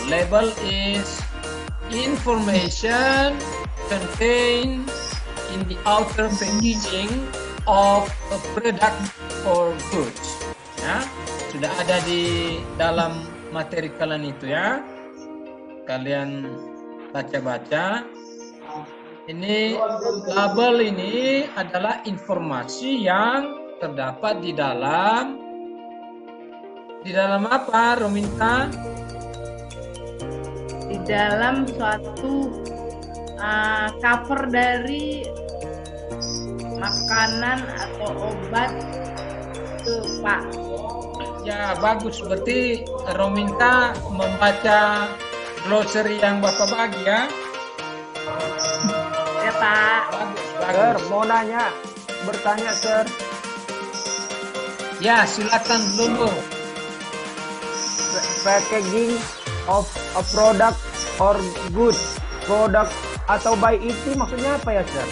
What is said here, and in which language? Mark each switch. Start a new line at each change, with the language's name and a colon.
English: Label is information contained in the outer packaging of a product or goods.
Indonesian: Ya, sudah ada di dalam materi kalian itu ya. Kalian baca-baca. Ini label ini adalah informasi yang terdapat di dalam apa, Rominta? Di dalam suatu cover dari makanan atau obat itu Pak. Ya, bagus. Berarti Rominta membaca glossary yang Bapak bagi ya. Ya, Pak. Bagus,
English: Sir,
Indonesian: bagus. mau bertanya, Sir. Ya, silakan dulu.
English: Packaging of a product or good.
Indonesian: Produk atau baik itu maksudnya apa ya, Sir?